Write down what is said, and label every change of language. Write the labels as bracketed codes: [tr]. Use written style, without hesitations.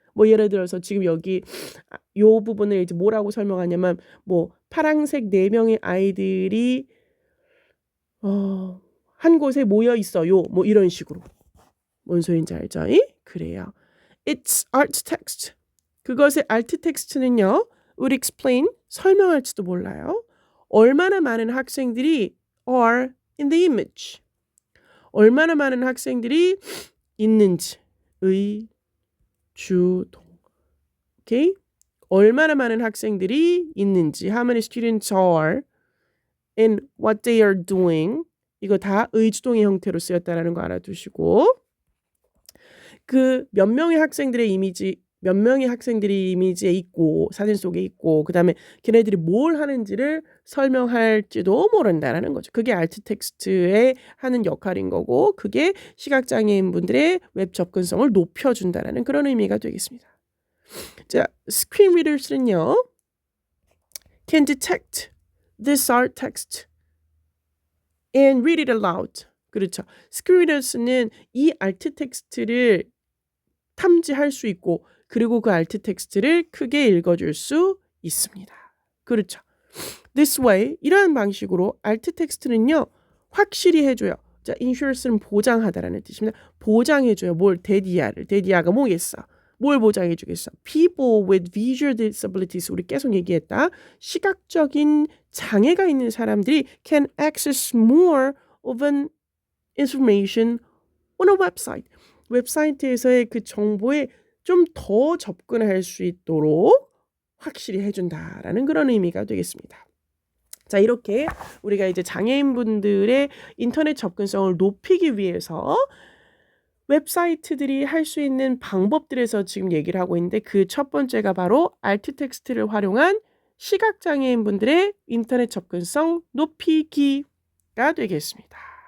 [ko] 뭐 예를 들어서 지금 여기 요 부분을 이제 뭐라고 설명하냐면, 뭐 파란색 4명의 아이들이 한 곳에 모여 있어요. 뭐 이런 식으로. 뭔 소리인지 알죠? 그래요. [en] It's alt text. [ko] 그것의 alt text는요, would explain, 설명할지도 몰라요. [en] 얼마나 많은 학생들이 are in the image. [ko] 얼마나 많은 학생들이 있는지. 의, 주, 동. 오케이? 얼마나 많은 학생들이 있는지. [en] How many students are and what they are doing. [ko] 이거 다 의주동의 형태로 쓰였다라는 거 알아두시고, 그 몇 명의 학생들의 이미지, 몇 명의 학생들이 이미지에 있고 사진 속에 있고 그다음에 걔네들이 뭘 하는지를 설명할지도 모른다라는 거죠. 그게 alt 텍스트에 하는 역할인 거고, 그게 시각장애인 분들의 웹 접근성을 높여준다라는 그런 의미가 되겠습니다. [en] 자, screen readers는요, can detect this alt text and read it aloud. 그렇죠. [ko] screen readers는 이 alt 텍스트를 탐지할 수 있고, 그리고 그 alt 텍스트를 크게 읽어줄 수 있습니다. 그렇죠. This way, 이러한 방식으로 alt 텍스트는요, 확실히 해줘요. 자, insure는 보장하다라는 뜻입니다. 보장해줘요. 뭘? 데디아를. 데디아가 뭐겠어? 뭘 보장해주겠어? [en] People with visual disabilities, 우리 계속 얘기했다. 시각적인 장애가 있는 사람들이 can access more of an information on a website. [ko] 웹사이트에서의 그 정보에 좀 더 접근할 수 있도록 확실히 해준다라는 그런 의미가 되겠습니다. 자, 이렇게 우리가 이제 장애인분들의 인터넷 접근성을 높이기 위해서 웹사이트들이 할 수 있는 방법들에서 지금 얘기를 하고 있는데, 그 첫 번째가 바로 alt 텍스트를 활용한 시각장애인분들의 인터넷 접근성 높이기가 되겠습니다.